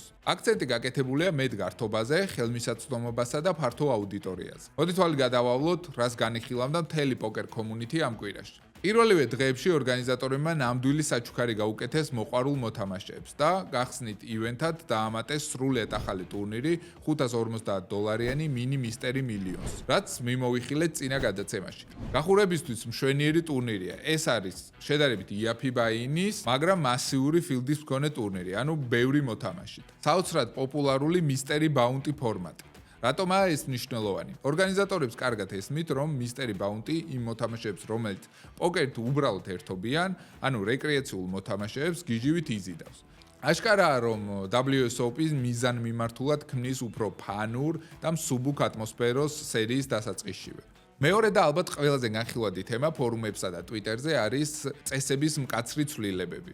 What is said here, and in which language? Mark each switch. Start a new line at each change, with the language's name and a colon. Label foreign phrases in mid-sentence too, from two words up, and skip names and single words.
Georgian: აქცენტი გაკეთებულია მეტ გართობაზე, ხელმისაწვდომობასა და ფართო აუდიტორიაზე. მოდით თვალი გადავავლოთ, რას განიხილავდა მთელი პოკერ კომუნიტი ამ კვირაში. პირველივე დღეებში ორგანიზატორებმა ნამდვილი საჩუქარი გაუკეთეს მოყვარულ მოთამაშეებს და გახსნით ივენთად დაამატეს სრულიად ახალი ტურნირი $550-იანი
English: mini mystery millions,
Georgian: რაც მიმოვიხილეთ წინა გადაცემაში. გახურებისთვის მშვენიერი ტურნირია. ეს არის შედარებით იაფი ბაინის, მაგრამ მასიური ფილდის მქონე ტურნირი, ანუ ბევრი მოთამაშით. საოცრად პოპულარული
English: mystery bounty
Georgian: ფორმატი. რატომაა ეს მნიშვნელოვანი? ორგანიზატორებს კარგად ესმით, რომ
English: mystery bounty
Georgian: იმ მოთამაშეებს, რომელიც პოკერით უბრალოდ ერთობიან, ანუ რეკრეაციულ მოთამაშეებს გიჟივით იზიდავს. აშკარაა, რომ WSOP-ის მიზანმიმართულად ქმნის უფრო ფანურ და მსუბუქ ატმოსფეროს სერიის დასაწყისშივე. მეორე და ალბათ ყველაზე განხილვადი თემა ფორუმებსა და Twitter-ზე არის წესების მკაცრი ცვლილებები.